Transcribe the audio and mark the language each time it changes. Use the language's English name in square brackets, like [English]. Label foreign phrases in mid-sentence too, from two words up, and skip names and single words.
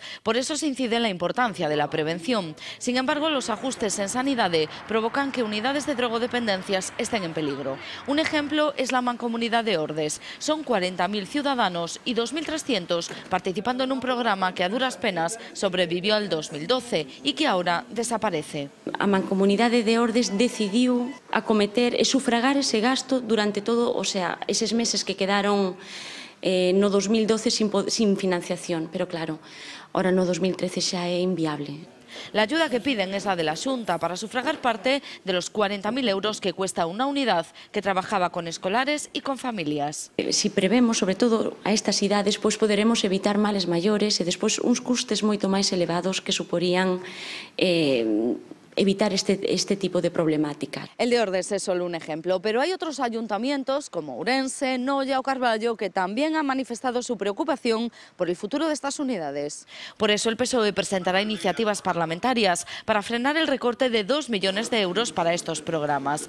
[Spanish] Por eso se incide en la importancia de la prevención. Sin embargo, los ajustes en sanidad provocan que unidades de drogodependencias estén en peligro. Un ejemplo es la Mancomunidad de Ordes. Son 40.000 ciudadanos y 2.300 participando en un programa que a duras penas sobrevivió al 2012 y que ahora desaparece. [Galician] A Mancomunidade de Ordes decidiu acometer e sufragar ese gasto durante todo, [Spanish] o sea, [Galician] eses meses que quedaron no 2012 sin financiación, pero claro, ahora no 2013 xa é inviable. [Spanish] La ayuda que piden es la de la Xunta para sufragar parte de los 40.000 euros que cuesta una unidad que trabajaba con escolares y con familias. [Galician] Si prevemos, sobre todo a estas idades, pois poderemos evitar males maiores e despois uns custes moito máis elevados que suporían evitar este tipo de problemática. [Spanish] El de Ordes es solo un ejemplo, pero hay otros ayuntamientos como Ourense, Noia o Carballo que también han manifestado su preocupación por el futuro de estas unidades. Por eso el PSOE presentará iniciativas parlamentarias para frenar el recorte de 2 millones de euros para estos programas.